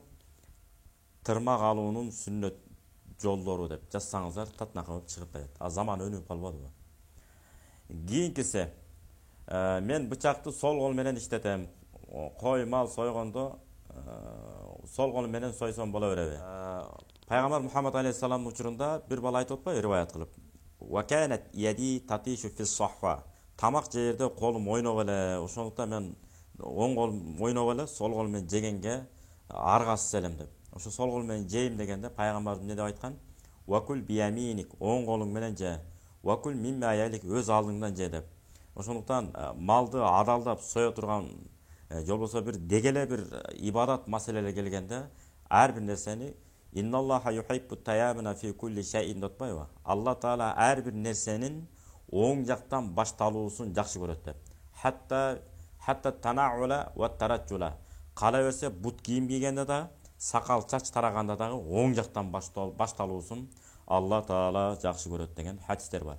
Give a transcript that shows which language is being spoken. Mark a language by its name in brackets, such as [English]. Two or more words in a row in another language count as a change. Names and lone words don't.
[Kyrgyz] Тырмак алуунун сүннөт жолдору деп жазсаңыздар татынака болуп чыгып кетет. Заман өнүгүп калбадыбы? Кийинкиси, мен бычакты сол кол менен иштетем. Кой мал сойгондо сол кол менен сойсом боло береби? Пайгамбар Мухаммад алейхиссаламдын учурунда бир бала айтып атпайбы, риваят кылып. [Arabic] وكانت يدي تطيش في الصحفة. [Kyrgyz] Тамак жерде колум ойноп эле, ошондуктан мен оң колум ойноп эле, сол кол менен жегенге аргасыз элем деп. Ошо сол кол менен жейм дегенде пайгамбарым эмне деп айткан? [Arabic] وكل بيمينك, [Kyrgyz] оң колуң менен же. [Arabic] وكل مما يليك, [Kyrgyz] өз алдыңдан же деп. Ошондуктан малды адалдап сое турган же болбосо бир дегеле бир ибадат маселелер келгенде ар бир нерсени [Arabic] إن الله يحب التيمن في كل شيء [Kyrgyz] деп атпайбы? [Arabic] الله تعالى [Kyrgyz] ар бир нерсенин оң жактан башталуусун жакшы көрөт деп. [Arabic] حتى التناول والترجل. [Kyrgyz] Кала берсе бут кийим кийгенде да, сакал чач тараганда дагы оң жактан башталуусун [Arabic] الله تعالى [Kyrgyz] жакшы көрөт деген хадистер бар.